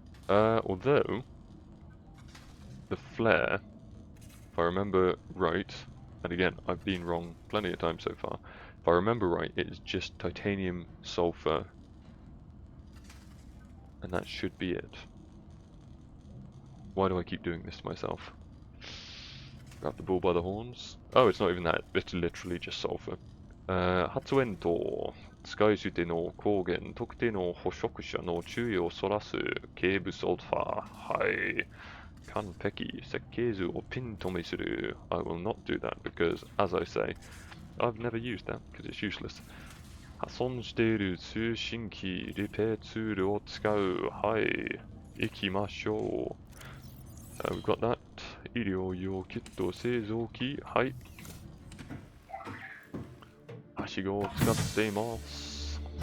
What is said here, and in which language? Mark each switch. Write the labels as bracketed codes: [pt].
[en] Although, the flare, if I remember right, and again, I've been wrong plenty of times so far, if I remember right, it is just titanium, sulfur, and that should be it. Why do I keep doing this to myself? Grab the bull by the horns. Oh, it's not even that. It's literally just sulfur. [ja] 発煙と使い捨ての光源、特定の捕食者の注意をそらすケーブソルファー。はい。完璧。設計図をピン止めする。 [en] I will not do that because, as I say, I've never used that because it's useless. [ja] 破損している通信機、リペアツールを使う。はい。行きましょう。 [en] We've got that. [ja] 医療用キット製造機。はい。はしごを使っています。